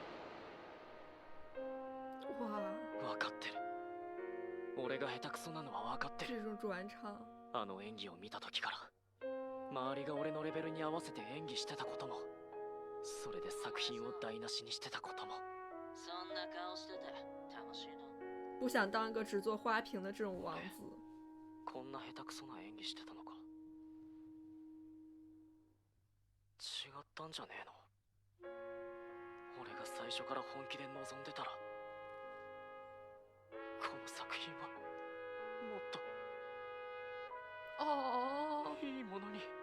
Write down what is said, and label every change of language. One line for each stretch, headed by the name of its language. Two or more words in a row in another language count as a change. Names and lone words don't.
Japanese: 分かってる。俺が下手くそなのは分かってる。あの演技を見た時から周りが俺のレベルに合わせて演技してたことも、それで作品を台無しにしてたことも。そんな顔してて楽しいの？
Chinese: 不想当一个只做花瓶的这种王子。
Japanese: こんな下手くそな演技してたのか。違ったんじゃねえの？俺が最初から本気で臨んでたら、この作品はもっといいものに。